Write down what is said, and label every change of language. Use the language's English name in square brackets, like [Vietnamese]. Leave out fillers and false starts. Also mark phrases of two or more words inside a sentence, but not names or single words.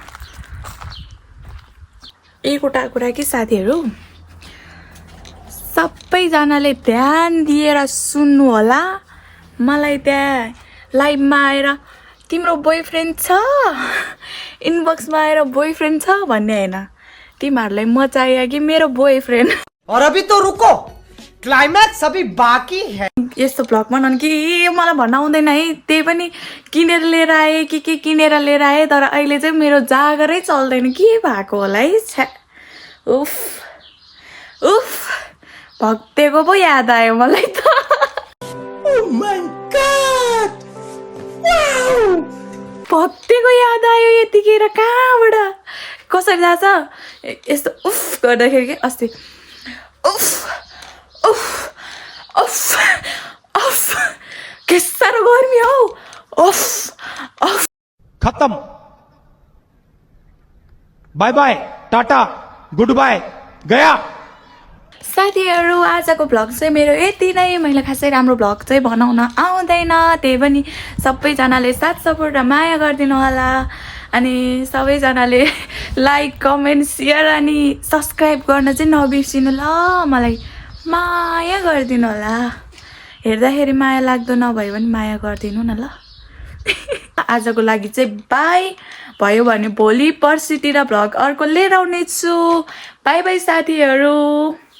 [Nepali] एकवटा कुरा कि साथीहरू सबैजनाले ध्यान दिएर सुन्नु होला मलाई त्यहाँ लाइभमा आएर तिम्रो बोयफ्रेन्ड छ इनबक्समा आएर बोयफ्रेन्ड छ भन्ने होइन तिमीहरूलाई म चाहियो कि मेरो बोयफ्रेन्ड [Hindi] और अभी तो रुको क्लाइमैक्स अभी बाकी है [Nepali] यस्तो भ्लग बनाउनु कि मलाई भन्न आउँदैन है त्यही पनि किनेर लिएर आएँ के किनेर लिएर आएँ तर अहिले चाहिँ मेरो जागरै चल्दैन के भएको होला है छ्या उफ उफ भक्तेको पो याद आयो मलाई त भक्तेको याद आयो यतिखेर कहाँबाट कसरी जान्छ यस्तो उफ गर्दाखेरि के अस्ति उफ उफ उफ उफ के साह्रो गर्मी हौ उफ उफ [Hindi] खत्म [English] bye bye tata good bye [Hindi] गया [Nepali] साथीहरू आजको भ्लग चाहिँ मेरो यति नै मैले खासै राम्रो भ्लग चाहिँ बनाउन आउँदैन त्यही पनि सबैजनाले साथ सपोर्ट र माया गरिदिनु होला अनि सबैजनाले [English] like comment share [Nepali] अनि सब्सक्राइब गर्न चाहिँ नबिर्सिनु ल मलाई माया गरिदिनु होला हेर्दाखेरि माया लाग्दो नभए पनि माया गरिदिनु न ल आजको लागि चाहिँ बाई भयो भने भोलि पर्सितिर भ्लग अर्को लिएर आउनेछु बाई बाई साथीहरू